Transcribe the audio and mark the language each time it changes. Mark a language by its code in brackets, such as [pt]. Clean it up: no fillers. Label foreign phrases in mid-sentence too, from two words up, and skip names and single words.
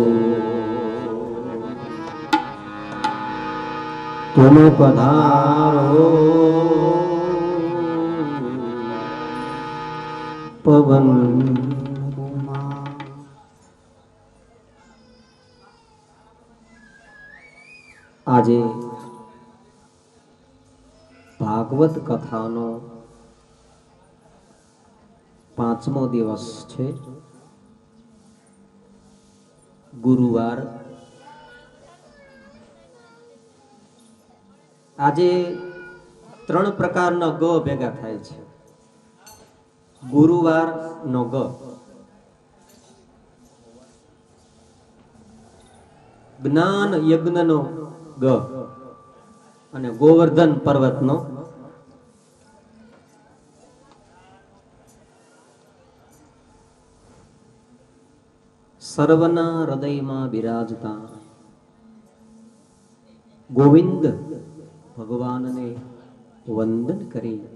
[gu] તુમ પધારો પવન આજે ભાગવત કથાનો 5મો દિવસ છે। गुरुवार આજે 3 પ્રકારના ગ ભેગા થાય છે। ગુરુવાર નો ગ, જ્ઞાન યજ્ઞનો ગ અને ગોવર્ધન પર્વતનો સર્વના હૃદયમાં બિરાજતા ગોવિંદ ભગવાનને વંદન કરી